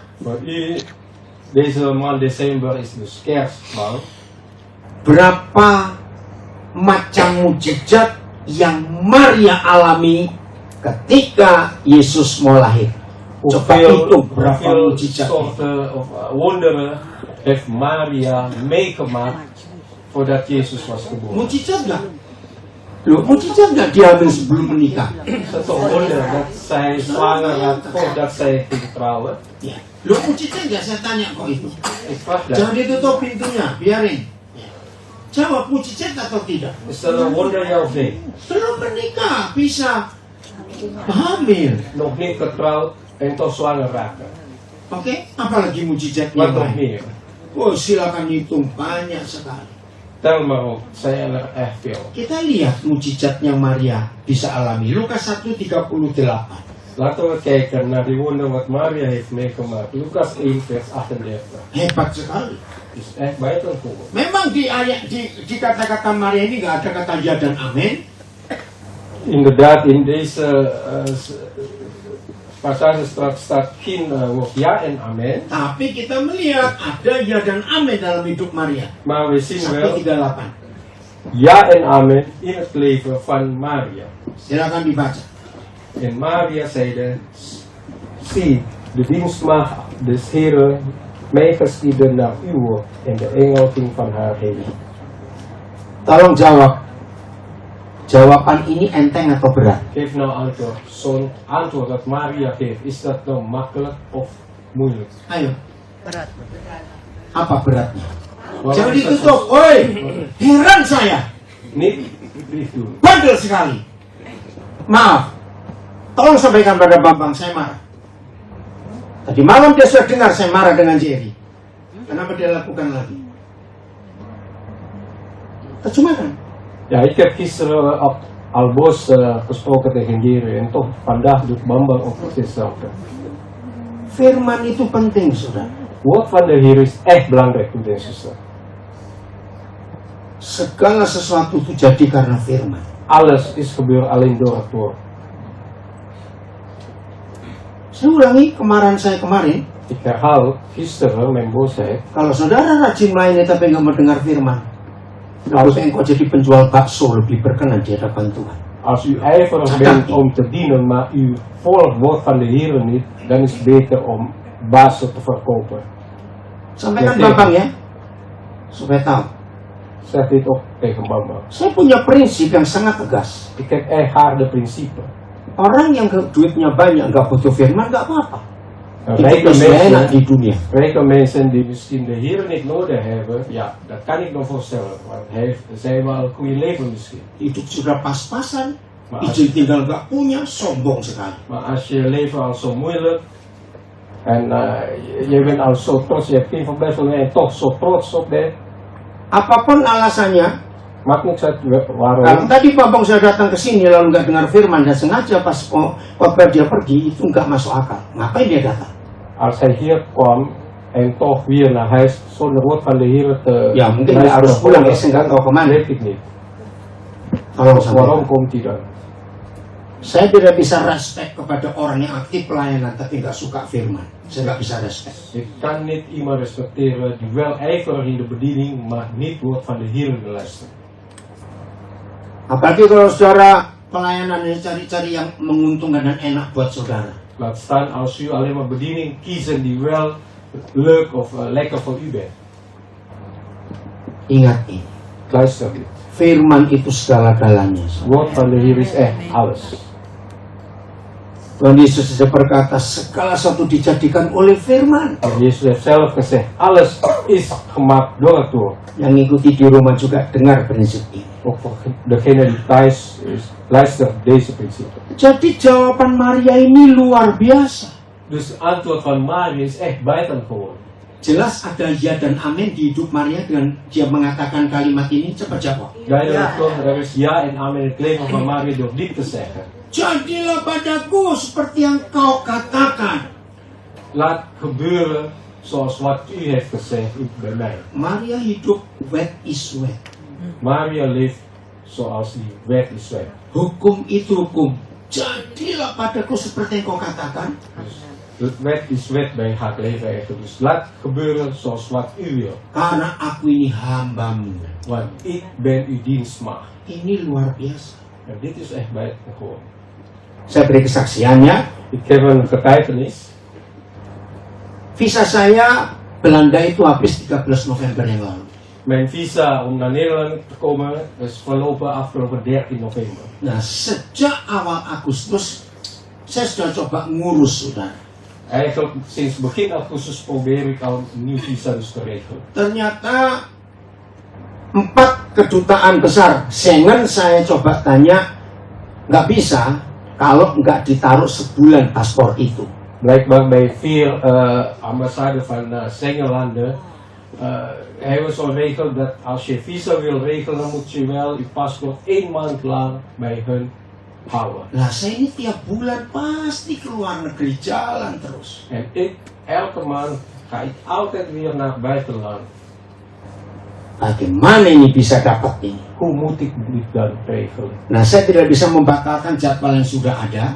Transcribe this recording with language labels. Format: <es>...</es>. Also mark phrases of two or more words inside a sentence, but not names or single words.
<nl>Voor u, deze maand december is dus kerstmaand.</nl> <id>berapa macam mujizat yang Maria alami ketika Yesus mau lahir. Coba hitung berapa mujizat.</id> <en>Sort of wonder have Maria make for that Jezus</en> <nl>was geboren.</nl> <id>Mujizat nggak? Loh, mujizat nggak dia hamil sebelum menikah?</id> <nl>Satu wonder dat zij zwanger had voordat zij ging trouwen.</nl> <id>Ya. Loh, mujizat nggak, saya tanya kok itu?</id> <nl>Ik vraag dat.</nl> <id>Jangan ditutup pintunya, biarin. Jawab, mujizat atau tidak?</id> <nl>Is dat een wonder ja of nee?</nl> <id>Belum menikah bisa hamil.</id> <nl>Nog niet getrouwd en toch zwanger raken.</nl> <id>Oke, apalagi mujizat</id> <nl>Wat</nl> <id>yang</id> <nl>nog</nl> <id>lain?</id> <nl>meer?</nl> <id>Oh, silakan hitung, banyak sekali.</id> <nl>Tel maar op, zijn er echt veel.</nl> <id>Kita lihat mujizatnya Maria bisa alami. Lukas 1:38.</id> <nl>Laten we kijken naar die wonder wat Maria heeft meegemaakt. Lucas 1 vers 38.</nl> <id>Hebat sekali.</id> <nl>Is echt buitengewoon.</nl> <id>Memang di ayat di kata-kata Maria ini nggak ada kata ya dan amin.</id> <nl>Inderdaad, in deze passage staat geen woord ja en amen.</nl> <id>Tapi kita melihat ada ya dan amin dalam hidup Maria.</id> <nl>Maar we zien wel 1:38. ja en amen in het leven van Maria.</nl> <id>Silakan dibaca.</id> <nl>En Maria zeide, zie, de dienstmaagd des Heren, mij geschieden naar uw woord. En de engel ging van haar heen.</nl> <id>Tolong jawab. Jawaban ini enteng atau berat?</id> <nl>Geef nou antwoord. Zo'n antwoord dat Maria geeft, is dat nou makkelijk of moeilijk?</nl> <id>Ayo, Berat. apa beratnya?</id> <nl>Waarom</nl> <id>Jangan</id> <nl>is dat</nl> <id>ditutup.</id> <nl>zo?</nl> <id>Oi, heran saya.</id> <nl>Niet dicht doen.</nl> <id>Bandel sekali. Maaf. Tolong sampaikan pada Bambang, saya marah. Tadi malam dia sudah dengar saya marah dengan Jerry. Kenapa dia lakukan lagi? Terjemahkan.</id> <nl>Ja, ik heb gisteren op Albos gesproken tegen Jerry en toch vandaag doet Bambang ook precies hetzelfde.</nl> <id>Firman itu penting, saudara.</id> <nl>Woord van de Heer is echt belangrijk, broeder en zuster.</nl> <id>Segala sesuatu itu jadi karena firman.</id> <nl>Alles is gebeurd alleen door het woord.</nl> <id>Saya ulangi kemarahan saya kemarin.</id> <nl>Ik herhaal gisteren mijn boosheid.</nl> <id>Kalau saudara rajin melayani tapi nggak mendengar firman, lalu engkau jadi penjual bakso lebih berkenan di hadapan Tuhan.</id> <nl>Als u ijverig bent om te dienen, maar u volgt woord van de Heer niet, dan is het beter om bazen te verkopen.</nl> <id>Sampaikan Oke. Bambang ya, supaya tahu.</id> <nl>Zeg dit ook tegen Bambang.</nl> <id>Saya punya prinsip yang sangat tegas.</id> <nl>Ik heb echt harde principe.</nl> <id>Orang yang duitnya banyak nggak butuh firman nggak apa-apa.</id> <nl>Rijke</nl> <id>Itu enak di</id> <nl>mensen,</nl> <id>dunia.</id> <nl>rijke mensen die misschien de Heer niet nodig hebben, ja, dat kan ik me voorstellen. Want zij hebben wel een goede leven misschien.</nl> <id>Hidup sudah pas-pasan,</id> <nl>Maar</nl> <id>izin tinggal nggak punya, sombong sekali.</id> <nl>Maar als je leven al zo moeilijk en je bent al zo trots, je hebt geen verblijf en toch zo trots op bent,</nl> <id>Apapun alasannya,</id> <nl>maakt niks uit</nl> <id>kalau</id> <nl>waarom.</nl> <id>tadi Bambang saya datang ke sini lalu nggak dengar firman dan sengaja pas khotbah dia pergi, itu nggak masuk akal. Ngapain dia datang?</id> <nl>Als hij hier kwam en toch weer naar huis zonder woord van de Heer te</nl> <id>Ya mungkin dia harus pulang, ya saya nggak tahu kemana.</id> <nl>weet ik niet.</nl> <id>Tolong sampaikan.</id> <nl>Waarom komt hij dan?</nl> <id>Saya tidak bisa respect kepada orang yang aktif pelayanan tapi nggak suka firman. Saya nggak bisa respect.</id> <nl>Ik kan niet iemand respecteren die wel ijverig in de bediening, maar niet woord van de Heer wil luisteren.</nl> <id>Apalagi kalau saudara pelayanan ini cari-cari yang menguntungkan dan enak buat saudara.</id> <nl>Laat staan als u alleen maar bediening kiezen die wel leuk of lekker voor u bent.</nl> <id>Ingat ini,</id> <nl>Luister dit.</nl> <id>firman itu segala-galanya.</id> <nl>Woord van de Heer is echt alles.</nl> <id>Tuhan Yesus sudah berkata segala sesuatu dijadikan oleh firman.</id> <nl>Yesus heeft zelf gezegd, alles is gemaakt door het woord.</nl> <id>Yang ngikuti di rumah juga dengar prinsip ini.</id> <nl>Ook voor degene die thuis is, luister deze principe.</nl> <id>Jadi jawaban Maria ini luar biasa.</id> <nl>Dus het antwoord van Maria is echt buitengewoon.</nl> <id>Jelas ada ya dan amin di hidup Maria dengan dia mengatakan kalimat ini. Cepat jawab.</id> <nl>Duidelijk toch, er is ja en amen in het leven van Maria door dit te zeggen.</nl> <id>Jadilah padaku seperti yang kau katakan.</id> <nl>Laat gebeuren zoals wat u heeft gezegd bij mij.</nl> <id>Maria hidup</id> <nl>wet is wet. Maria leeft zoals die wet is wet.</nl> <id>Hukum itu hukum. jadilah padaku seperti yang kau katakan.</id> <nl>Het wet is wet bij het leven eigenlijk. Dus laat gebeuren zoals wat u wil.</nl> <id>Karena aku ini hambamu.</id> <nl>Want ik ben uw dienstmaagd.</nl> <id>Ini luar biasa.</id> <nl>En dit is echt bij het gehoor.</nl> <id>Saya beri kesaksiannya.</id> <nl>Ik heb een getuigenis.</nl> <id>Visa saya Belanda itu habis 13 November yang lalu.</id> <nl>Mijn visa om naar Nederland te komen is verlopen afgelopen 13 november.</nl> <id>Nah, sejak awal Agustus saya sudah coba ngurus, saudara.</id> <nl>Eigenlijk sinds begin augustus probeer ik al een nieuw visa dus te regelen.</nl> <id>Ternyata 4 kedutaan besar Schengen saya coba tanya, nggak bisa kalau nggak ditaruh sebulan paspor itu.</id> <nl>Blijkbaar bij 4 ambassades van Schengenlanden hebben we zo'n regel dat als je visa wil regelen, dan moet je wel je paspoort 1 maand lang bij hun houden.</nl> <id>Lah saya ini tiap bulan pasti ke luar negeri jalan terus.</id> <nl>En ik, elke maand ga ik altijd weer naar het buitenland.</nl> <id>Bagaimana ini bisa dapat ini?</id> <nl>Hoe moet ik dit dan regelen?</nl> <id>Nah, saya tidak bisa membatalkan jadwal yang sudah ada.</id>